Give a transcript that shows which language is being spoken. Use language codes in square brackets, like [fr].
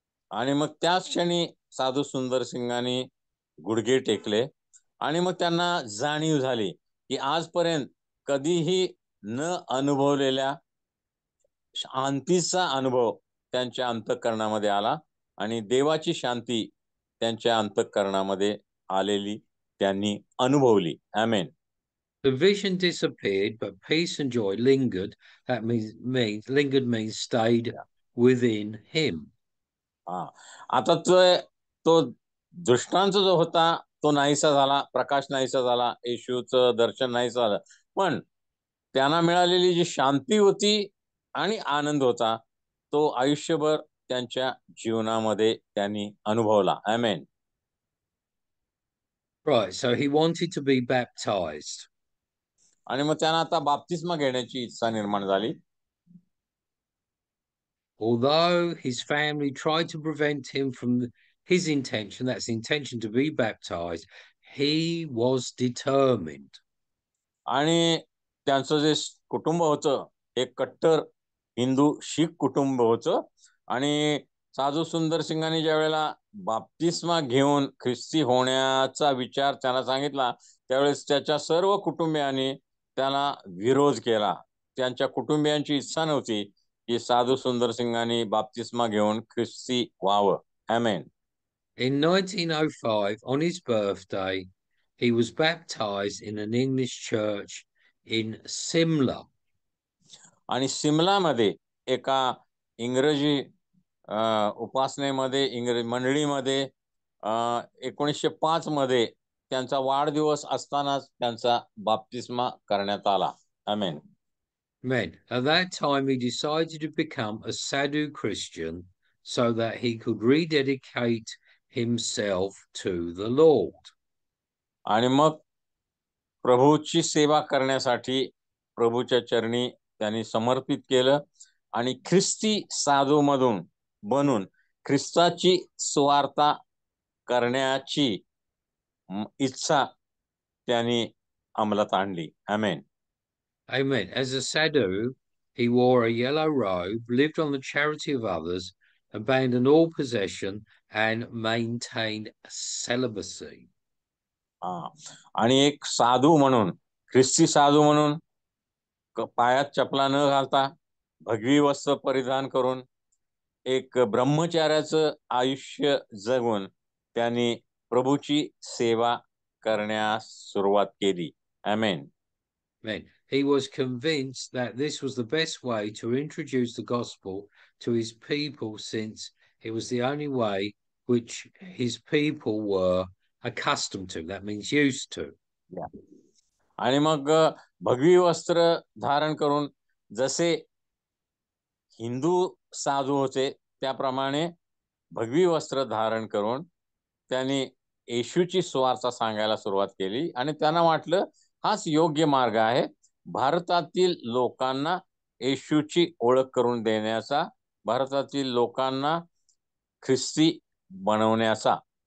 [mr] आणि मग त्याच क्षणी साधू सुंदर सिंगांनी गुडघे टेकले आणि मग त्यांना जाणीव झाली की आजपर्यंत कधीही न अनुभवलेल्या शांतीचा अनुभव त्यांच्या अंतःकरणामध्ये आला आणि देवाची शांती त्यांच्या अंतःकरणामध्ये आलेली त्यांनी अनुभवली. आमेन. [en] The vision disappeared, but peace and joy lingered. That means stayed within him. [mr] हा. आता तो दृष्टांत जो होता तो नाहीसा झाला, प्रकाश नाहीसा झाला, येशूचं दर्शन नाहीसा झालं, पण त्यांना मिळालेली जी शांती होती आणि आनंद होता तो आयुष्यभर त्यांच्या जीवनामध्ये त्यांनी अनुभवला. आमेन. [en] Right, so he wanted to be baptized. [mr] आणि मग त्यांना आता बाप्तिस्मा घेण्याची इच्छा निर्माण झाली. [en] Although his family tried to prevent him from his intention, that's the intention to be baptized, he was determined. [mr] आणि त्यांचं जे कुटुंब होतं एक कट्टर हिंदू शीख कुटुंब होतं आणि साधू सुंदर सिंगांनी ज्या वेळेला बाप्तिस्मा घेऊन ख्रिस्ती होण्याचा विचार त्यांना सांगितला त्यावेळेस त्याच्या सर्व कुटुंबियांनी त्याला विरोध केला. त्यांच्या कुटुंबियांची इच्छा नव्हती की साधू सुंदर सिंगांनी बाप्तिस्मा घेऊन ख्रिस्ती व्हावं. आमेन. [en] In 1905, on his birthday, he was baptized in an English church in Simla. [mr] आणि सिमलामध्ये एका इंग्रजी उपासनेमध्ये, इंग्रजी मंडळीमध्ये 1905 मध्ये त्यांचा वाढदिवस असतानाच त्यांचा बाप्तिस्मा करण्यात आला. आमेन. [en] Amen. At that time, he decided to become a Sadhu Christian so that he could rededicate himself to the Lord. [mr] आणि मग प्रभूची सेवा करण्यासाठी प्रभूच्या चरणी त्यांनी समर्पित केलं आणि ख्रिस्ती साधूमधून बनून ख्रिस्ताची सुवार्ता करण्याची इच्छा त्यांनी अंमलात आणली. आमेन. [en] Amen. As a sadhu, he wore a yellow robe, lived on the charity of others, abandoned all possession, and maintained celibacy. [mr] आणि एक साधू म्हणून, ख्रिस्ती साधू म्हणून पायात चपला न घालता भगवी वस्त्र परिधान करून एक ब्रह्मचार्याचं आयुष्य जगून त्यांनी प्रभूची सेवा करण्यास सुरुवात केली. आमेन. [en] Amen. He was convinced that this was the best way to introduce the gospel to his people, since it was the only way which his people were accustomed to. That means used to. Yeah. [mr] आणि मग भगवी वस्त्र धारण करून जसे हिंदू साधू होते त्याप्रमाणे भगवी वस्त्र धारण करून त्यांनी येशूची सुवार्ता सांगायला सुरुवात केली आणि त्यांना वाटलं हाच योग्य मार्ग आहे भारतातील लोकांना येशूची ओळख करून देण्याचा, भारतातील लोकांना ख्रिस्ती बनवण्याचा.